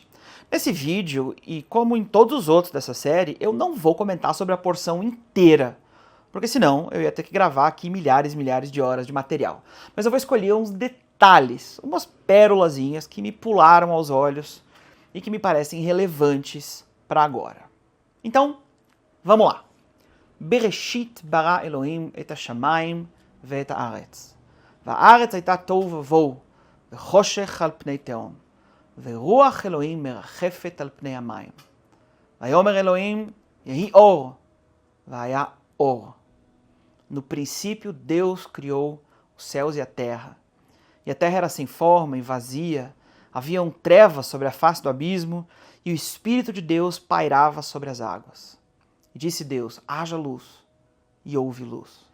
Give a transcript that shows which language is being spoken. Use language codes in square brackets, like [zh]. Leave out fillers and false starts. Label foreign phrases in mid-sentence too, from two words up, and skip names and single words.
[pt] Nesse vídeo, e como em todos os outros dessa série, eu não vou comentar sobre a porção inteira, porque senão eu ia ter que gravar aqui milhares e milhares de horas de material. Mas eu vou escolher uns detalhes, umas pérolazinhas que me pularam aos olhos e que me parecem relevantes para agora. Então, vamos lá. [he] בראשית ברא אלוהים את השמים ואת הארץ. והארץ הייתה תוהו ובוהו, וחושך על פני תהום, ורוח אלוהים מרחפת על פני המים. ויאמר אלוהים, יהי אור, והיה אור. [pt] No princípio, Deus criou os céus e a terra terra era sem forma e vazia, haviam trevas sobre a face do abismo, e o Espírito de Deus pairava sobre as águas. E disse Deus, haja luz, e houve luz.